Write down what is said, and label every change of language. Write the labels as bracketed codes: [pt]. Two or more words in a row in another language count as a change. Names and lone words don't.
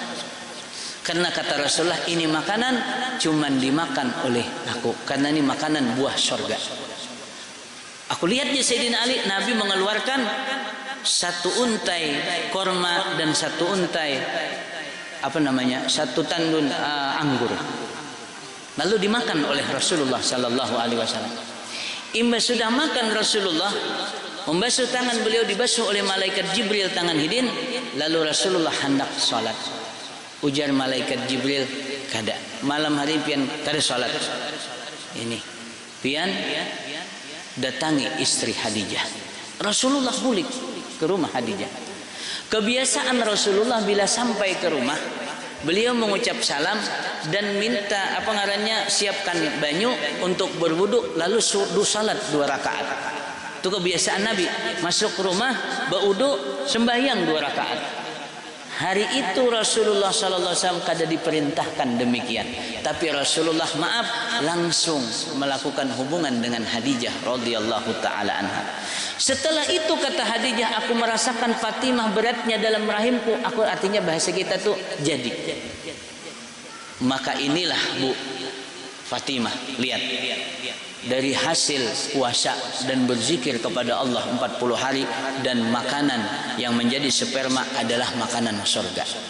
[id] Karena kata Rasulullah, ini makanan cuman dimakan oleh aku, karena ini makanan buah surga. Aku lihat di Sayyidina Ali, Nabi mengeluarkan satu untai korma dan satu untai satu tandun anggur. Lalu dimakan oleh Rasulullah [ar] صلى الله عليه وسلم. [id] Imbas sudah makan Rasulullah, membasuh tangan beliau, dibasuh oleh malaikat Jibril tangan hidin. Lalu Rasulullah hendak salat. Ujar malaikat Jibril, kada malam hari pian kada salat. Ini pian datangi istri Khadijah. Rasulullah balik ke rumah Khadijah. Kebiasaan Rasulullah bila sampai ke rumah, beliau mengucap salam dan minta siapkan banyu untuk berwudu, lalu salat 2 rakaat. Itu kebiasaan Nabi, masuk rumah berwudu, sembahyang 2 rakaat. Hari itu Rasulullah [ar] صلى الله عليه وسلم [id] kada diperintahkan demikian, tapi Rasulullah langsung melakukan hubungan dengan Khadijah [ar] رضي الله تعالى عنها. [id] Setelah itu kata Khadijah, aku merasakan Fatimah beratnya dalam rahimku. Aku artinya bahasa kita tuh jadi. Maka inilah Bu Fatimah, lihat dari hasil puasa dan berzikir kepada Allah 40 hari, dan makanan yang menjadi sperma adalah makanan surga.